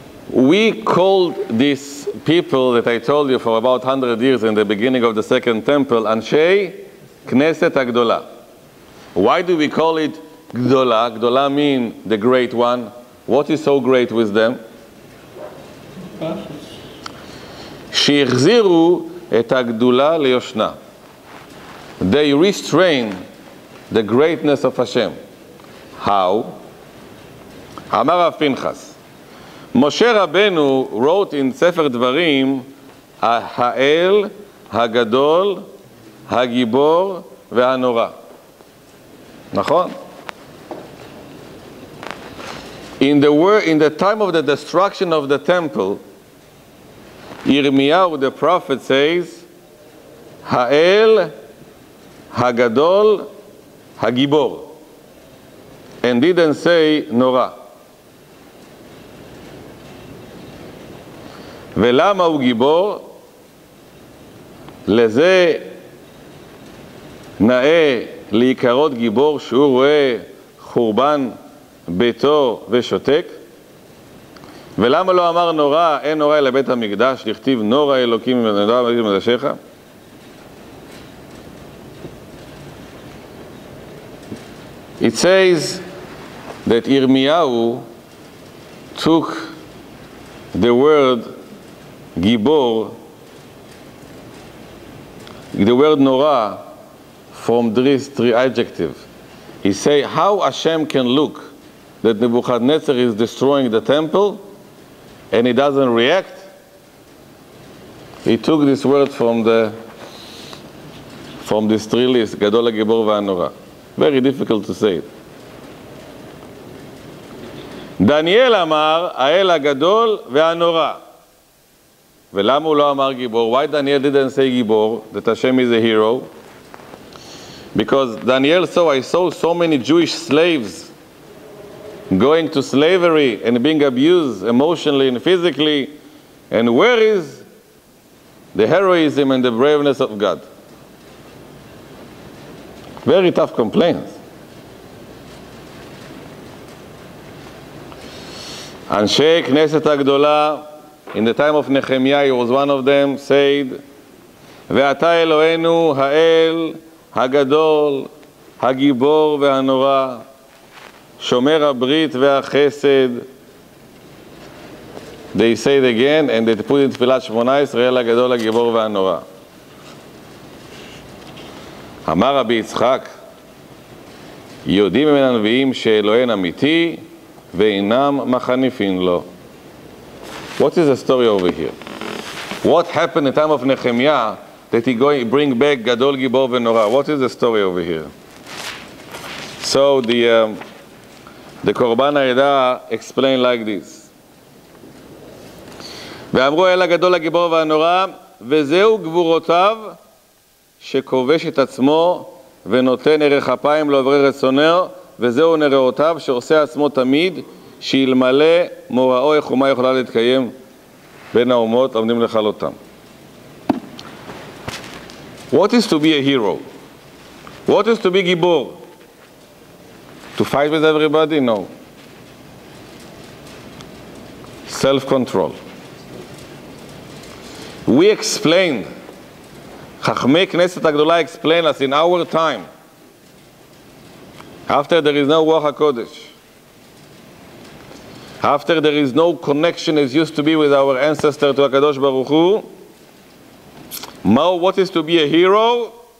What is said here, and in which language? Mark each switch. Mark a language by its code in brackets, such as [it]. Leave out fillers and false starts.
[en] We called these people that I told you for about 100 years in the beginning of the Second Temple, Anshei Knesset Hagdolah. Why do we call it Gdolah. Gdolah means the great one. What is so great with them? [he] שהחזירו את הגדולה ליושנה. [en] They restrain the greatness of Hashem. How? [he] אמר רב פנחס, משה רבנו [en] wrote in [he] ספר דברים, האל הגדול, הגיבור והנורא. נכון? [en] In the time of the destruction of the temple, Yirmiyahu the prophet says, Ha'el Hagadol Hagibor, and didn't say Nora. [he] ולמה הוא גיבור? לזה נאה להיקרות גיבור שהוא רואה חורבן ביתו ושותק. ולמה לא אמר נורא, אין נורא אלא בית המקדש, לכתיב נורא אלוקים ונורא אלוקים מקדשך? [en] It says that Yirmiyahu took the word Gibor, the word Nora, from these three adjectives. He say, how Hashem can look that Nebuchadnezzar is destroying the temple and he doesn't react? He took this word from this three list, Gadol HaGibor VaHaNora. Very difficult to say it. [he] דניאל אמר, האל הגדול והנורא. ולמה הוא לא אמר גיבור? [en] Why Daniel didn't say גיבור, that Hashem is a hero? Because Daniel saw, I saw so many Jewish slaves going to slavery and being abused emotionally and physically. And where is the heroism and the braveness of God? Very tough complaints. Anshe, Knesset Hagdolah, in the time of Nehemiah, he was one of them, said, Ve'ata Eloheinu ha'el ha'gadol ha'gibor ve'hanora shomer ha'brit ve'achesed. They say it again, and they put in Tfilat Shmona Yisrael ha'gadol ha'gibor ve'hanora. [he] אמר רבי יצחק, יודעים מן הנביאים שאלוהינו אמיתי ואינם מחניפין לו. [en] What is the story over here? What happened in the time of Nehemiah that he bring back Gadol Gibor VeNora? What is the story over here? So the Korban Ha'edah explained like this. [he] ואמרו אל הגדול הגיבור והנורא, וזהו גבורותיו שכובש את עצמו ונותן ערך אפיים לעוברי רצונו, וזהו נראותיו שעושה עצמו תמיד, שאלמלא מוראו איך אומה יכולה להתקיים בין האומות עומדים לכלותם. [en] What is to be a hero? What is to be גיבור? To fight with everybody? No. Self-control. We explained, Chachmei Knesset Hagdolah explained us in our time, after there is no Ruach HaKodesh, after there is no connection as used to be with our ancestor to HaKadosh Baruch Hu, what is to be a hero?